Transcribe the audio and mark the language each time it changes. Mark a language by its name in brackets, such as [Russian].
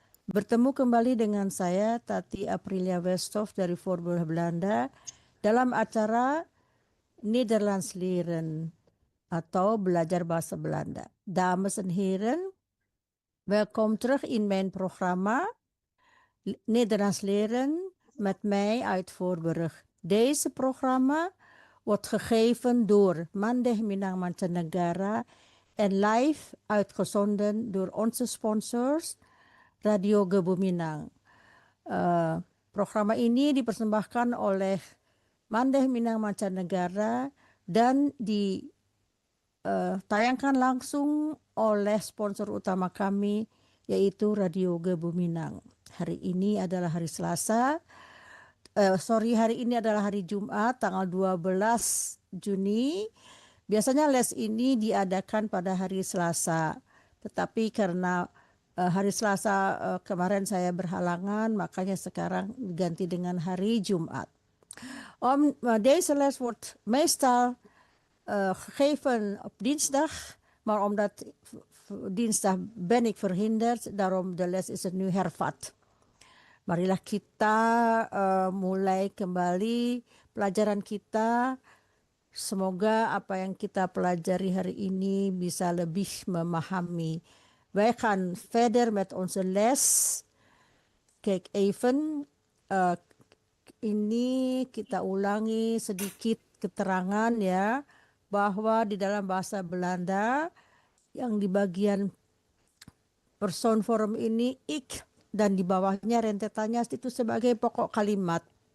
[Indonesian] Bertemu kembali dengan saya, Tati Aprilia Westhoff dari Voorburg, Belanda, dalam acara Nederlands Leren atau Belajar Bahasa Belanda. [Dutch] Dames en heren, welkom terug in mijn programma Nederlands Leren met mij uit Voorburg. Deze programma wordt gegeven door Mandeh Minang Mancanegara en live uitgezonden door onze sponsors Radio Gebu Minang. [Indonesian] Programma ini dipersembahkan oleh Mandeh Minang Mancanegara dan ditayangkan langsung oleh sponsor utama kami yaitu Radio Gebu Minang. Hari ini adalah hari Selasa. Hari ini adalah hari Jumat, tanggal 12 Juni. Biasanya les ini diadakan pada hari Selasa. Tetapi karena hari Selasa kemarin saya berhalangan, makanya sekarang diganti dengan hari Jumat. [Dutch] Deze les wordt meestal gegeven op dinsdag. Maar omdat dinsdag ben ik verhinderd, daarom de les is het nu hervat. [Indonesian] Marilah kita mulai kembali pelajaran kita. Semoga apa yang kita pelajari hari ini bisa lebih memahami. [Dutch] Wij gaan verder met onze les. [Indonesian] Kijk even, ini kita ulangi sedikit keterangan ya, bahwa di dalam bahasa Belanda yang di bagian persoonvorm ini ik dan di bawahnya rentetannya itu sebagai pokok kalimat.